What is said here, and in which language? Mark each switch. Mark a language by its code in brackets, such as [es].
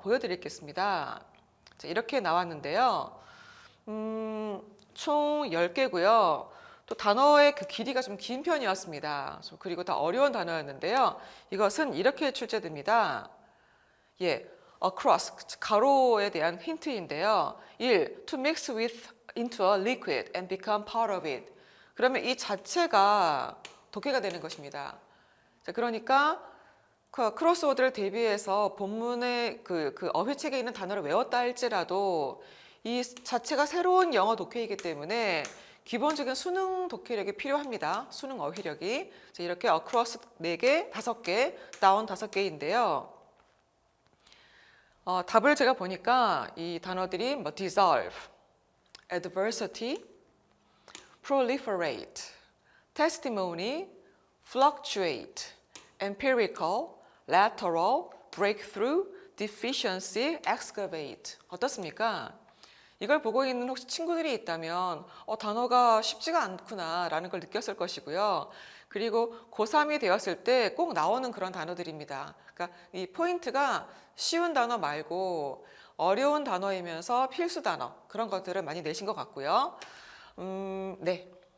[ko] 보여드리겠습니다. 자, 이렇게 나왔는데요. 총 10개고요. 또 단어의 길이가 좀 긴 편이었습니다. 그리고 다 어려운 단어였는데요. 이것은 이렇게 출제됩니다. 예, across, 가로에 대한 힌트인데요. 1. [en] To mix into a liquid and become part of it. [ko] 그러면 이 자체가 독해가 되는 것입니다. 자, 그러니까 크로스워드를 대비해서 본문의 어휘책에 있는 단어를 외웠다 할지라도 이 자체가 새로운 영어 독해이기 때문에 기본적인 수능 독해력이 필요합니다. 수능 어휘력이. 자, 이렇게 across 4개, 5개, down 5개인데요. 답을 제가 보니까 이 단어들이 [en] dissolve, adversity, proliferate, testimony, fluctuate, empirical, lateral, breakthrough, deficiency, excavate. [ko] 어떻습니까? 이걸 보고 있는 혹시 친구들이 있다면 단어가 쉽지가 않구나 라는 걸 느꼈을 것이고요. 그리고 고3이 되었을 때 꼭 나오는 그런 단어들입니다. 그러니까 이 포인트가 쉬운 단어 말고 어려운 단어이면서 필수 단어 그런 것들을 많이 내신 것 같고요. 네.